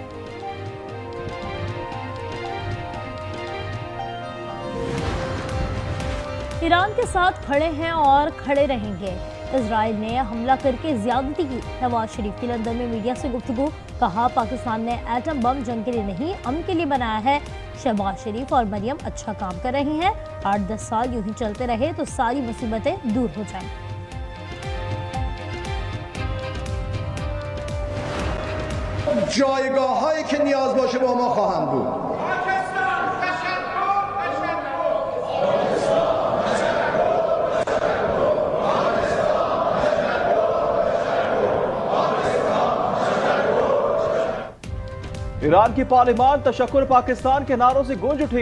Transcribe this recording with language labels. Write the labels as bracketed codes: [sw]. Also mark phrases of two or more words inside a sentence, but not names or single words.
[ur] ایران کے ساتھ کھڑے ہیں اور کھڑے رہیں گے. اسرائیل نے حملہ کر کے زیادتی کی۔ نواز شریف کی لندن میں میڈیا سے گفتگو. کہا پاکستان نے ایٹم بم جنگ کے لیے نہیں امن کے لیے بنایا ہے. شہباز شریف اور مریم اچھا کام کر رہے ہیں۔ 8-10 سال یوں ہی چلتے رہے تو ساری مصیبتیں دور ہو جائیں گی. [fa] جایگاه‌هایی که نیاز باشه با ما خواهند بود. [ur] ایران کی پارلیمان تشکر پاکستان کے نعروں سے گونج اٹھی.